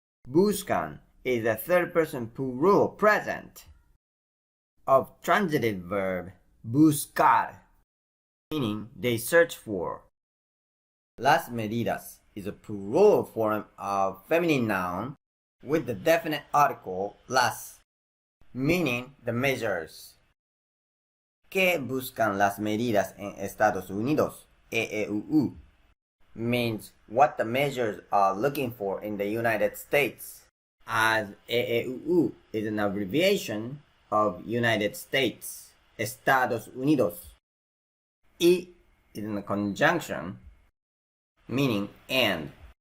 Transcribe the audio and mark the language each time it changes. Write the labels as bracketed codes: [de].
[en] Buscan is a third person plural present of transitive verb buscar, meaning they search for. Las medidas is a plural form of feminine noun with the definite article las, meaning the measures. [es] ¿Qué buscan las medidas en Estados Unidos? [en] EEUU means what the measures are looking for in the United States, as EEUU is an abbreviation of United States, Estados Unidos. Y is in a conjunction meaning and.